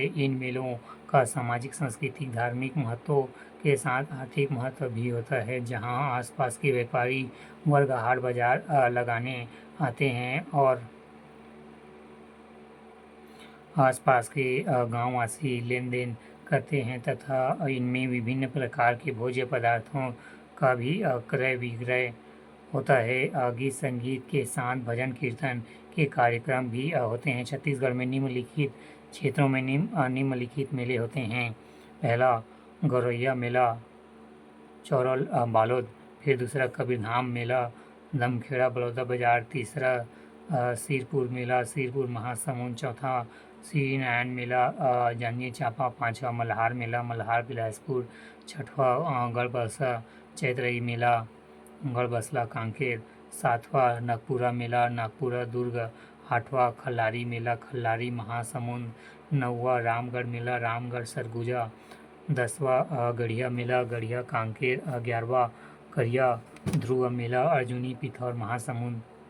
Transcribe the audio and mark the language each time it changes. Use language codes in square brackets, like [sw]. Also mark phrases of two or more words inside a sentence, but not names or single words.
[hi] इन मेलों का सामाजिक, सांस्कृतिक, धार्मिक महत्व के साथ आर्थिक महत्व भी होता है, जहां आसपास के व्यापारी वर्ग हाट बाजार लगाने आते हैं और आसपास के गांववासी लेन देन करते हैं, तथा इनमें विभिन्न प्रकार के भोज्य पदार्थों का भी क्रय विक्रय होता है। गीत संगीत के साथ भजन कीर्तन के कार्यक्रम भी होते हैं। छत्तीसगढ़ में निम्नलिखित क्षेत्रों में निम्नलिखित मेले होते हैं। पहला गौरैया मेला चौरल बालोद, फिर दूसरा कबीरधाम मेला दमखेड़ा बलौदा बाजार, तीसरा सिरपुर मेला सिरपुर महासमुंद, चौथा श्री नारायण मेला जांजगीर चांपा, पांचवा मल्हार मेला मल्हार बिलासपुर, छठवा गढ़बसला चैत्रई मेला गढ़बसला कांकेर, सातवां नागपुरा मेला नागपुरा दुर्ग, आठवां खल्लारी मेला खल्लारी महासमुंद, नौवां रामगढ़ मेला रामगढ़ सरगुजा, 10वां गढ़िया मेला गढ़िया कांकेर, 11वां करिया ध्रुव मेला अर्जुनी पिथौर महासमुंद,